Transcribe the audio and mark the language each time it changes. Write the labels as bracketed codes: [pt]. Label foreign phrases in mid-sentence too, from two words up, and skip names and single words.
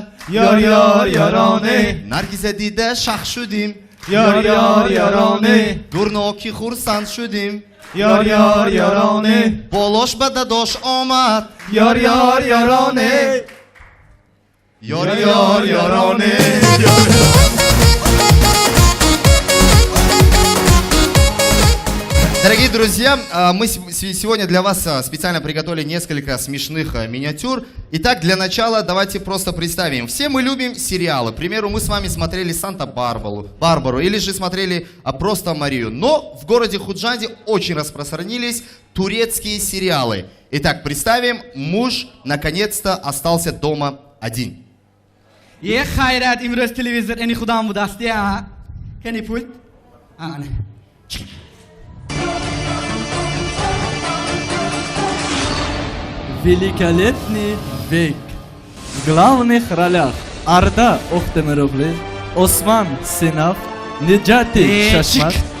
[tg] Ёр ёроне. наргиза дида шах шудим. Ёр ёроне. гурноки хурсанд шудим. Ёр ёроне. болош ба дадош омад. Ёр ёроне. ёр ёроне. [ru] Дорогие друзья, мы сегодня для вас специально приготовили несколько смешных миниатюр. Итак, для начала давайте просто представим. Все мы любим сериалы. К примеру, мы с вами смотрели «Санта-Барбару» или же смотрели «Просто Марию». Но в городе Худжанде очень распространились турецкие сериалы. Итак, представим, муж наконец-то остался дома один. [tg] хайрат имрӯз телевизор эни худам будасти кани пульт [ru] Великолепный век. В главных ролях Арда Охтемировли, Осман Синав, Неджати Шашмат.